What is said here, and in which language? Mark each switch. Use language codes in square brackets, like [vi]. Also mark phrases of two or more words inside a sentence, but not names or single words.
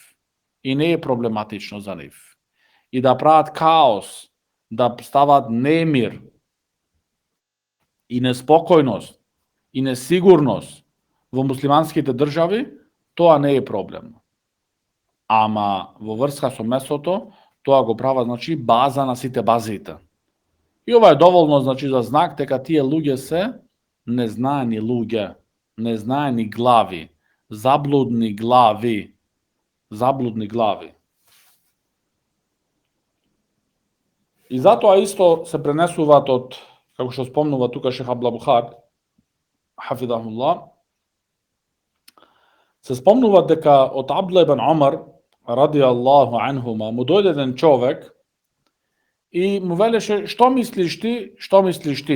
[mk] И не е проблематично за нив. И да прават хаос, да стават немир, и неспокојност, и несигурност во муслиманските држави, тоа не е проблем. Ама во врска со месото, тоа го права, значи, база на сите базите. И ова е доволно, значи, за знак дека тие луѓе се незнаени луѓе, незнаени глави, Заблудни глави. Заблудни глави. И затоа исто се пренесуваат од, како што спомнува тука Шех Абдул Бухар, хафидахуллах, се спомнува дека од Абдулlah ибн Омар, [ar] رضي الله عنهما, [mk] му дојде еден човек и му велеше, што мислиш ти, што мислиш ти?